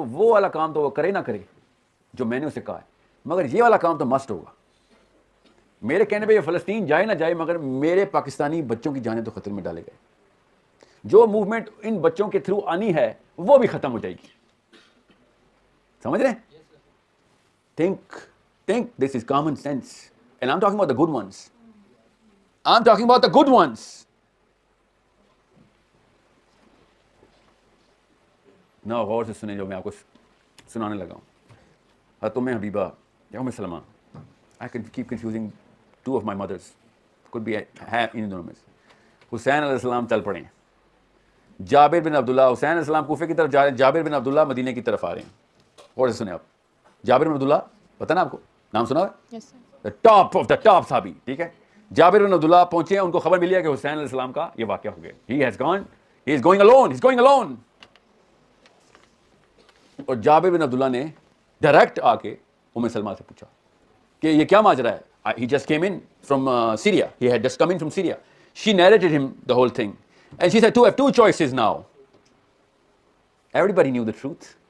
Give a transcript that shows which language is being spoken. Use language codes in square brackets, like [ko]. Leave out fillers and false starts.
[ur] تو وہ والا کام تو وہ کرے نہ کرے جو میں نے اسے کہا ہے, مگر یہ والا کام تو مسٹ ہوگا. میرے کہنے پہ یہ فلسطین جائے نہ جائے, مگر میرے پاکستانی بچوں کی جانیں تو خطرے میں ڈالے گئے. جو موومنٹ ان بچوں کے تھرو آنی ہے وہ بھی ختم ہو جائے گی. سمجھ رہے ہیں؟ [en] think this is common sense, and I'm talking about the good ones. I'm talking about the good ones. [ur] نا غور سے سنیں جو میں آپ کو سنانے لگا ہوں. ام حبیبہ یا ام سلمہ, [en] I can keep confusing 2 of my mothers, could be [ur] ان دونوں میں سے. حسین علیہ السلام چل پڑے ہیں, جابر بن عبداللہ, حسین علیہ السلام کوفے کی طرف جا رہے ہیں, جابر بن عبداللہ مدینہ کی طرف آ رہے ہیں. غور سے سنیں آپ, جابر بن عبداللہ پتہ نا آپ کو, نام سنا ہے, [en] top of the top [ur] صحابی, ٹھیک ہے. جابر بن عبداللہ پہنچے ہیں, ان کو خبر ملی ہے کہ حسین علیہ السلام کا یہ واقعہ ہو گیا. [en] He is going alone. [ur] اور جابر بن عبداللہ نے ڈائریکٹ آ کے ام سلمہ سے پوچھا کہ یہ کیا ماجرا ہے. [en] He just came in from Syria. He had just come in from Syria. She narrated him the whole thing. And she said, I have 2 choices now. Everybody knew the truth.